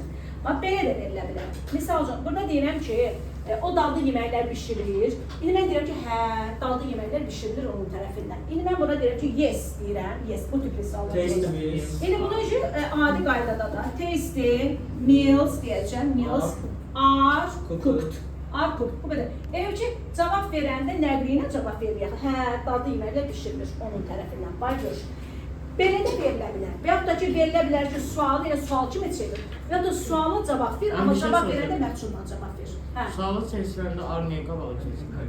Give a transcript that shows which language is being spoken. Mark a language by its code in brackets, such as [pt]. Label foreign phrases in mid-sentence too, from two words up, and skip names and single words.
[az] Bax belə də verilə bilər. Məsəl üçün burada deyirəm ki, o dadlı yeməklər bişirilir. İndi mən deyirəm ki, hə, dadlı yeməklər bişirilir onun tərəfindən. İndi mən burada deyirəm ki, yes deyirəm. Yes, bu tip suallar deyirəm. İndi bunun üçün adi qaydada da [en] tasty meals [az] deyəcəm. [en] Meals are cooked. Are cooked. [az] Bu qədər. Elə ki, cavab verəndə nəqli ilə cavab veririk. Hə, dadlı yeməklər bişirilir onun tərəfindən. Bax gör. Belə də verilə bilər. Və yaxud da ki, verilə bilər ki, sualı elə sual kimi çevir. Və ya da suala cavab ver, amma cavab verəndə məhsuldan cavab ver. Sualı çevirəndə ar niyə qabağa keçir?